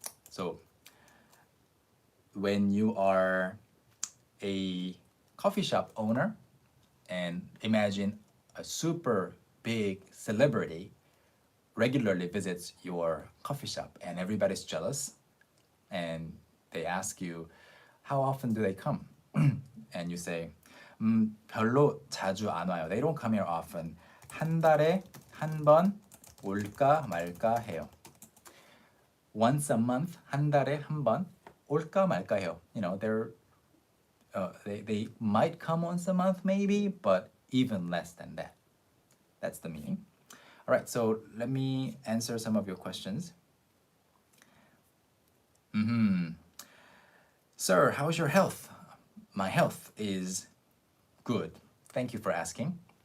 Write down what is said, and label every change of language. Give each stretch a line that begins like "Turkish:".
English: So when you are a coffee shop owner and imagine a super big celebrity regularly visits your coffee shop and everybody's jealous and they ask you, how often do they come? And you say,
Korean: 별로 자주 안 와요.
English: They don't come here often.
Korean: 한 달에 한 번 올까 말까 해요.
English: Once a month,
Korean: 한 달에 한 번 올까 말까 해요.
English: You know, they might come once a month maybe, but even less than that. That's the meaning. All right, so let me answer some of your questions. Sir, how's your health? My health is good. Thank you for asking.